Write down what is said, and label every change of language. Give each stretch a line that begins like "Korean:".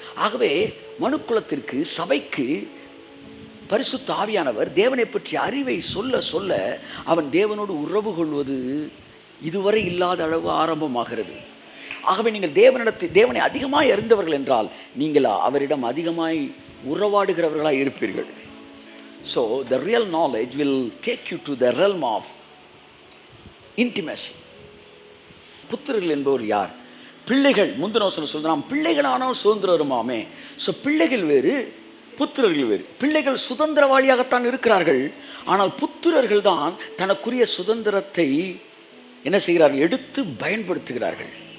Tamil: ஆகவே மனுக்குலத்திற்கு சபைக்கு பரிசுத்த ஆவியானவர் தேவனை பற்றிய அறிவை சொல்ல சொல்ல அவன் தேவனோடு உறவு கொள்வது இதுவரை இல்லாத அளவு ஆரம்பமாகிறது. ஆகவே நீங்கள் தேவனை அதிகமாய் அறிந்தவர்கள் என்றால் நீங்கள் அவரிடம் அதிகமாய் உறவாடுகிறவர்களாக இருப்பீர்கள்.
English: So the real knowledge will take you to the realm of intimacy.
Tamil: புத்திரர்கள் என்பவர் யார்? பிள்ளைகள். முந்தின வசனம் சொல்லுது, நாம் பிள்ளைகளானால் சுதந்திரமாமே. ஸோ பிள்ளைகள் வேறு, புத்திரர்கள் வேறு. பிள்ளைகள் சுதந்திரவாளியாகத்தான் இருக்கிறார்கள், ஆனால் புத்திரர்கள் தான் தனக்குரிய சுதந்திரத்தை என்ன செய்கிறார்கள், எடுத்து பயன்படுத்துகிறார்கள்.